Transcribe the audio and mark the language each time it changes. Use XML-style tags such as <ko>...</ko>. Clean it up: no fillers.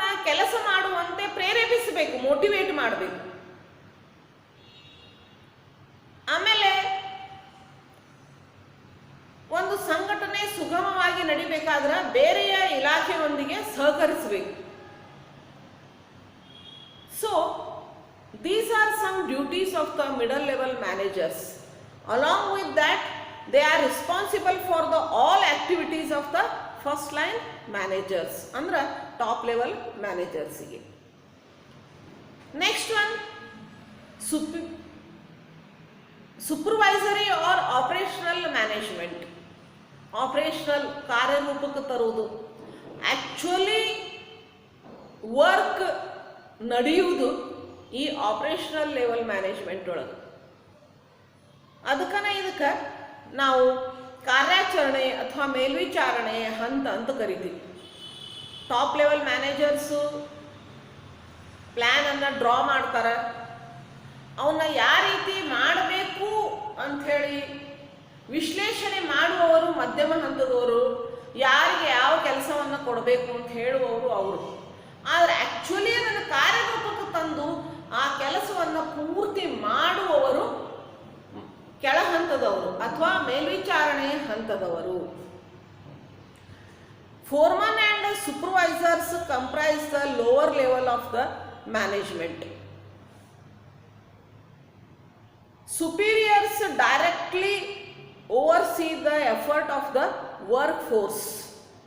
<kn>ಕೆಲಸ ಮಾಡುವಂತೆ ಪ್ರೇರೇಪಿಸಬೇಕು, ಮೋಟಿವೇಟ್ ಮಾಡಬೇಕು. ಆಮೇಲೆ ಒಂದು ಸಂಘಟನೆ ಸುಗಮವಾಗಿ ನಡಿಬೇಕಾದ್ರೆ ಬೇರೆಯ ಇಲಾಖೆಯೊಂದಿಗೆ ಸಹಕರಿಸಬೇಕು.</kn> <en>So these are some duties of the middle level managers. Along with that, they are responsible for the all activities of the first line managers, ಅಂದ್ರೆ top level managers ಗೆ. Next one, supervisory or operational management.</en> <kn>Operational ಕಾರ್ಯರೂಪಕ್ಕೆ ತರುವುದು, actually work ನಡೆಯುವುದು ಈ operational level management ಒಳಗೆ. ಇದಕ್ಕೆ ನಾವು ಕಾರ್ಯಾಚರಣೆ ಅಥವಾ ಮೇಲ್ವಿಚಾರಣೆ ಹಂತ ಅಂತ ಕರಿತೀವಿ. ಟಾಪ್ ಲೆವೆಲ್ ಮ್ಯಾನೇಜರ್ಸು ಪ್ಲ್ಯಾನನ್ನು ಡ್ರಾ ಮಾಡ್ತಾರೆ, ಅವನ್ನ ಯಾವ ರೀತಿ ಮಾಡಬೇಕು ಅಂಥೇಳಿ ವಿಶ್ಲೇಷಣೆ ಮಾಡುವವರು ಮಧ್ಯಮ ಹಂತದವರು, ಯಾರಿಗೆ ಯಾವ ಕೆಲಸವನ್ನು ಕೊಡಬೇಕು ಅಂತ ಹೇಳುವವರು ಅವರು. ಆದರೆ ಆ್ಯಕ್ಚುಲಿ ಅದನ್ನು ಕಾರ್ಯರೂಪಕ್ಕೆ ತಂದು ಆ ಕೆಲಸವನ್ನು ಪೂರ್ತಿ ಮಾಡುವವರು ಕೆಳ ಹಂತದವರು ಅಥವಾ ಮೇಲ್ವಿಚಾರಣೆ ಹಂತದವರು.</kn> <en>Foreman and supervisors comprise the lower level of the management. Superiors directly oversee the effort of the workforce.</en>